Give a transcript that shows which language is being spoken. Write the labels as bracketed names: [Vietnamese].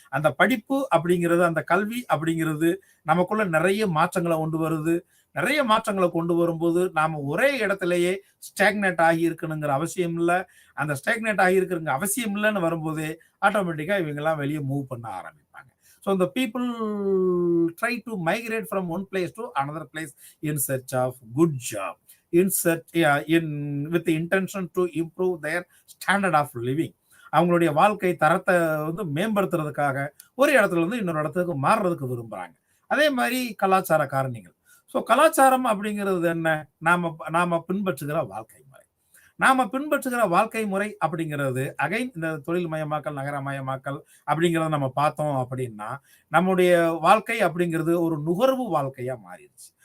[Tamil] அந்த படிப்பு அப்படிங்கிறது, அந்த கல்வி அப்படிங்கிறது நமக்குள்ள நிறைய மாற்றங்களை கொண்டு வருது. நிறைய மாற்றங்களை கொண்டு வரும்போது நாம ஒரே இடத்துலயே ஸ்டாக்னேட் ஆகி இருக்கணுங்கிற அவசியம் இல்லை. அந்த ஸ்டாக்னேட் ஆகி இருக்கிற அவசியம் இல்லைன்னு வரும்போதே ஆட்டோமேட்டிக்கா இவங்கெல்லாம் வெளியே மூவ் பண்ண ஆரம்பிப்பாங்க. [English] So the people try to migrate from one place to another place in search of good job, with the intention to improve their standard of living. [Tamil] அவங்களுடைய வாழ்க்கை தரத்தை வந்து மேம்படுத்துறதுக்காக ஒரு இடத்துல இருந்து இன்னொரு இடத்துக்கு மாறுறதுக்கு விரும்புறாங்க. அதே மாதிரி கலாச்சார காரணிகள். ஸோ கலாச்சாரம் அப்படிங்கிறது என்ன? நாம பின்பற்றுகிற வாழ்க்கை முறை. நாம பின்பற்றுகிற வாழ்க்கை முறை அப்படிங்கிறது அகைன் இந்த தொழில் மயமாக்கல், நகரமயமாக்கல் அப்படிங்கிறத நம்ம பார்த்தோம் அப்படின்னா, நம்முடைய வாழ்க்கை அப்படிங்கிறது ஒரு நுகர்வு வாழ்க்கையா மாறிடுச்சு.